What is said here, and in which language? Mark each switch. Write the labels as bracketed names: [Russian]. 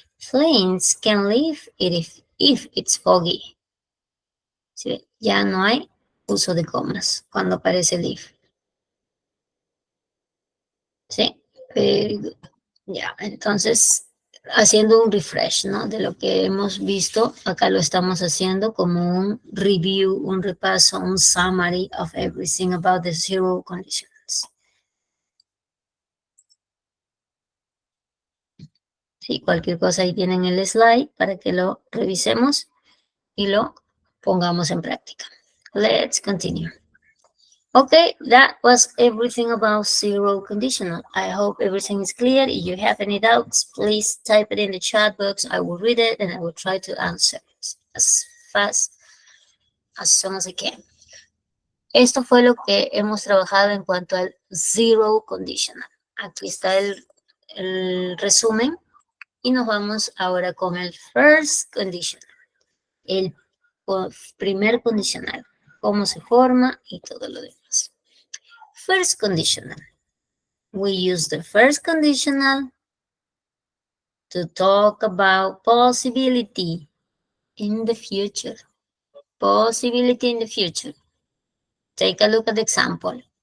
[English] Planes can leave if it's foggy. [Spanish] ¿Sí? Ya no hay uso de comas cuando aparece el if. ¿Sí? [English] Very good. [Spanish] Ya, entonces, haciendo un refresh, ¿no? De lo que hemos visto, acá lo estamos haciendo como un review, un repaso, un [English] summary of everything about the zero conditions. [Spanish] Sí, cualquier cosa ahí tienen el slide para que lo revisemos y lo pongamos en práctica. [English] Let's continue. Okay, that was everything about zero conditional. I hope everything is clear. If you have any doubts, please type it in the chat box. I will read it and I will try to answer it as fast as soon as I can. [Spanish] Esto fue lo que hemos trabajado en cuanto al zero conditional. Aquí está el resumen y nos vamos ahora con el first conditional. El primer condicional. Cómo se forma y todo lo demás. [English] First conditional. We use the first conditional to talk about possibility in the future. Possibility in the future. Take a look at the example.